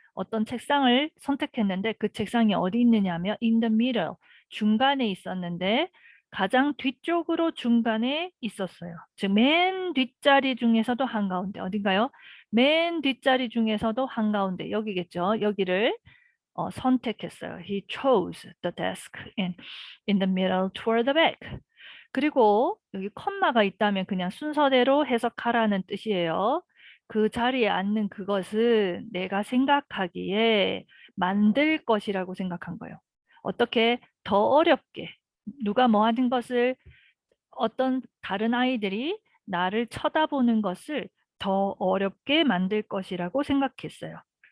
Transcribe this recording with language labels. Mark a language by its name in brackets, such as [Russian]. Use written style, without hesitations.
[Korean] 어떤 책상을 선택했는데 그 책상이 어디 있느냐면 [English] in the middle, [Korean] 중간에 있었는데 가장 뒤쪽으로 중간에 있었어요. 즉, 맨 뒷자리 중에서도 한가운데 어딘가요? 맨 뒷자리 중에서도 한가운데 여기겠죠. 여기를 선택했어요. [English] He chose the desk in the middle toward the back. [Korean] 그리고 여기 컴마가 있다면 그냥 순서대로 해석하라는 뜻이에요. 그 자리에 앉는 그것은 내가 생각하기에 만들 것이라고 생각한 거예요. 어떻게 더 어렵게 누가 뭐 하는 것을 어떤 다른 아이들이 나를 쳐다보는 것을 더 어렵게 만들 것이라고 생각했어요.